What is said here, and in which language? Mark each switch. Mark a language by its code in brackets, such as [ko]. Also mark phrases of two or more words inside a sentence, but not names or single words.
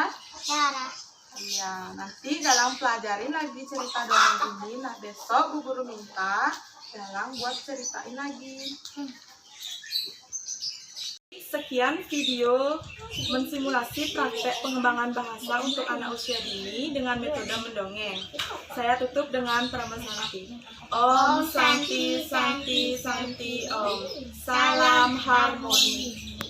[id] Iya, nanti Galang pelajarin lagi cerita dongeng ini. Nah, besok Bu Guru minta Galang buat ceritain lagi. Sekian video mensimulasi praktek pengembangan bahasa untuk anak usia dini dengan metode mendongeng. Saya tutup dengan Prama Santi. [sa] Om Santi Santi Santi Om. [id] Salam harmoni.